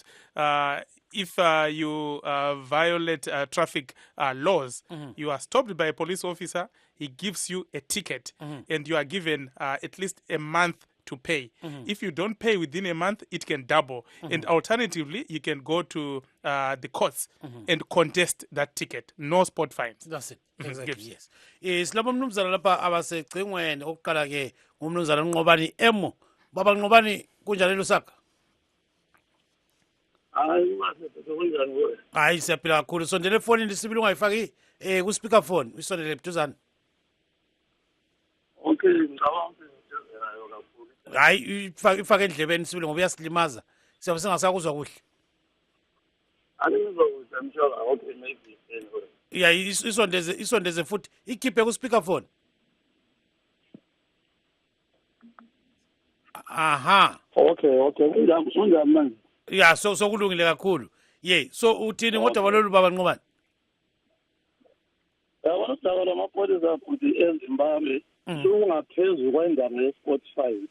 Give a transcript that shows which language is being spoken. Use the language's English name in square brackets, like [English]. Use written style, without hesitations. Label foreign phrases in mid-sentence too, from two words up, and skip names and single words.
[English] If you violate traffic laws, you are stopped by a police officer, he gives you a ticket, and you are given at least a month to pay. If you don't pay within a month, it can double. And alternatively, you can go to the courts and contest that ticket. No spot fines. That's it. Exactly, yes. [Zulu] Silapha mnumzana lapha abasecingweni okuqala ke ngumnumzana Nqobani Emo. Baba Nqobani kunjani lusaka? Hayi siyaphila kakhulu. Sondele efonini sibili ungayifaki ku [English] speaker phone. [Zulu] Usondele buduzana. Okay, ngicabanga hayi ifake endlebeni sibili ngoba uyasilimaza siyabe singasakuzwa kuhle angizokuzwa mshoka [English] okay maybe [Zulu] ya isondeze futhi ikhiphe ku [English] speaker phone. Aha, [Zulu] okay kunjani manje? ya so kulungile kakhulu. So uthini ngodaba lolu baba Nqobani? Yabona udaba lwamapholisa futhi eZimbabwe lungaphezulu kwendaba ye- [English] sport fine.